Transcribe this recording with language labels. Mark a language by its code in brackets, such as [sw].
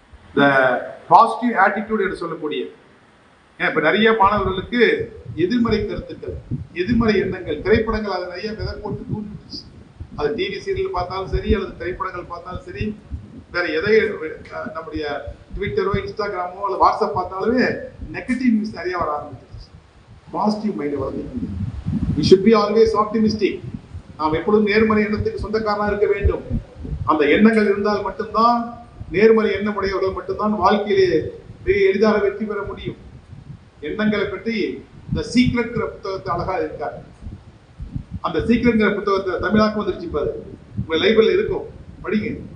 [ta] இந்த positive attitude என்று சொல்லக்கூடிய, இப்ப நிறைய மாணவர்களுக்கு எதிர்மறை கருத்துக்கள், எதிர்மறை எண்ணங்கள், திரைப்படங்கள் அதை நிறைய விதை போட்டு தூண்டிடுச்சு. அது டிவி சீரியல் பார்த்தாலும் சரி, அல்லது திரைப்படங்கள் பார்த்தாலும் சரி, வேற எதை நம்முடைய ட்விட்டரோ இன்ஸ்டாகிராமோ அல்லது வாட்ஸ்அப் பார்த்தாலுமே நெகட்டிவ் நியூஸ் நிறைய வர ஆரம்பிச்சிருச்சு. பாசிட்டிவ் மைண்டை வளர்ந்து [en] we should be always optimistic. [ta] நாம் எப்பொழுதும் நேர்மறை எண்ணத்துக்கு சொந்தக்காரனா இருக்க வேண்டும். அந்த எண்ணங்கள் இருந்தால் மட்டும்தான், நேர்மறை எண்ணமுடையவர்கள் மட்டும்தான் வாழ்க்கையிலே மிக எளிதாக வெற்றி பெற முடியும். எண்ணங்களை பற்றி இந்த சீக்ரெட்ங்கிற புத்தகத்தை அழகா இருக்காரு. அந்த சீக்ரெட்ங்கிற புத்தகத்தை தமிழாக்கம் வந்துருச்சு, பாரு உங்க லைப்ரரியில் இருக்கும், படிங்க.